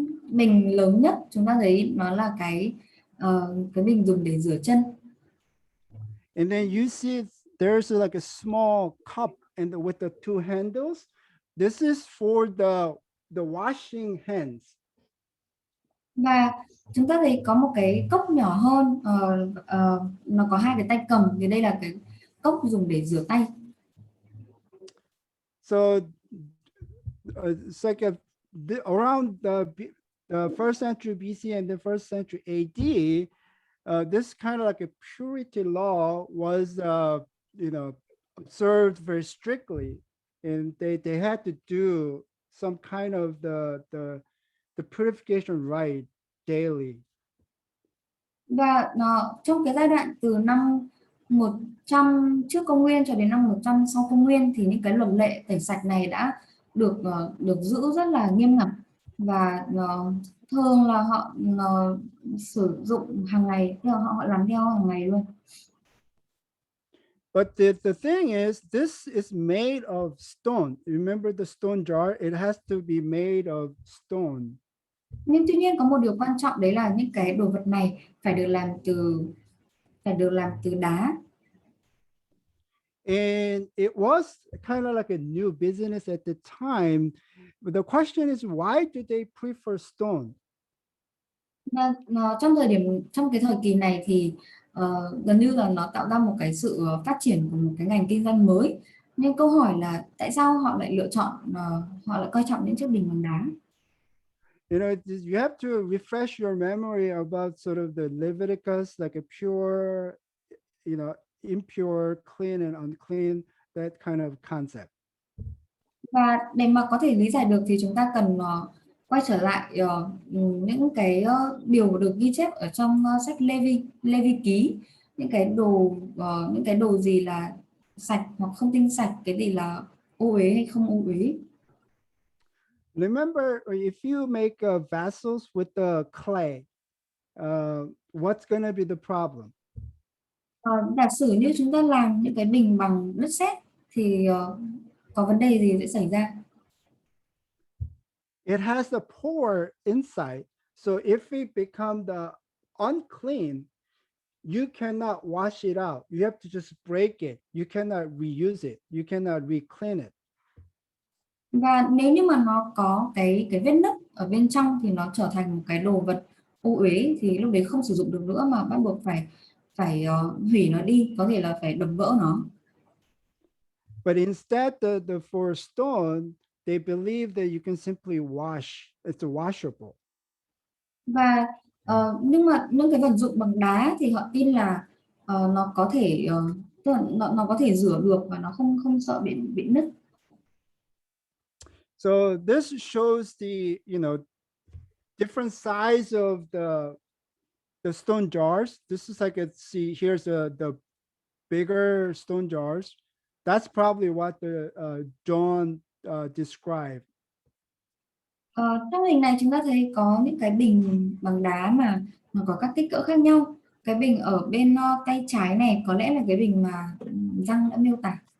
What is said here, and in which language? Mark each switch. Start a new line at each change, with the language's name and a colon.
Vietnamese: Bình lớn nhất chúng ta thấy nó là cái bình dùng để rửa chân.
English: And then you see there's like a small cup and with the two handles. This is for the washing hands.
Vietnamese: Và chúng ta thấy có một cái cốc nhỏ hơn, nó có hai cái tay cầm, thì đây là cái cốc dùng để rửa tay.
English: So it's like around the first century BC and the first century AD, this kind of like a purity law was, observed very strictly, and they had to do some kind of the purification rite daily.
Vietnamese: Và trong cái giai đoạn từ năm 100 trước công nguyên cho đến năm 100 sau công nguyên thì những cái luật lệ tẩy sạch này đã được giữ rất là nghiêm ngặt, và thường là họ sử dụng hàng ngày, họ làm theo hàng ngày luôn.
English: But the thing is, this is made of stone. Remember the stone jar? It has to be made of stone.
Vietnamese: Nhưng tuy nhiên có một điều quan trọng, đấy là những cái đồ vật này phải được làm từ đá.
English: And it was kind of like a new business at the time. But the question is, why do they prefer stone?
Vietnamese: Và trong cái thời kỳ này thì gần như là nó tạo ra một cái sự phát triển của một cái ngành kinh doanh mới. Nhưng câu hỏi là tại sao họ lại lựa chọn, họ lại coi trọng những chiếc bình bằng đá?
English: You know, you have to refresh your memory about sort of the Leviticus, like a pure, impure, clean and unclean, that kind of concept.
Vietnamese: Và để mà có thể lý giải được thì chúng ta cần quay trở lại những cái điều được ghi chép ở trong sách Lê Vi ký, những cái đồ gì là sạch hoặc không tinh sạch, cái gì là ô uế hay không ô uế.
English: Remember, if you make vessels with the clay, what's going to be the problem?
Vietnamese: Giả sử như chúng ta làm những cái bình bằng đất sét thì có vấn đề gì sẽ xảy ra?
English: It has a pore inside. So if it become the unclean, you cannot wash it out. You have to just break it. You cannot reuse it. You cannot reclean it.
Vietnamese: Và nếu như mà nó có cái vết nứt ở bên trong thì nó trở thành một cái đồ vật ô uế, thì lúc đấy không sử dụng được nữa mà bắt buộc phải hủy nó đi, có thể là phải đập vỡ nó.
English: But instead, the for stone, they believe that you can simply wash. It's washable.
Vietnamese: Và nhưng mà những cái vật dụng bằng đá thì họ tin là nó có thể tức là nó có thể rửa được và nó không sợ bị nứt.
English: So this shows the different size of the stone jars. This is like see here's the bigger stone jars. That's probably what the John described.
Vietnamese: Trong hình này chúng ta thấy có những cái bình bằng đá mà nó có các kích cỡ khác nhau. Cái bình ở bên tay trái này có lẽ là cái bình mà Giang đã miêu tả.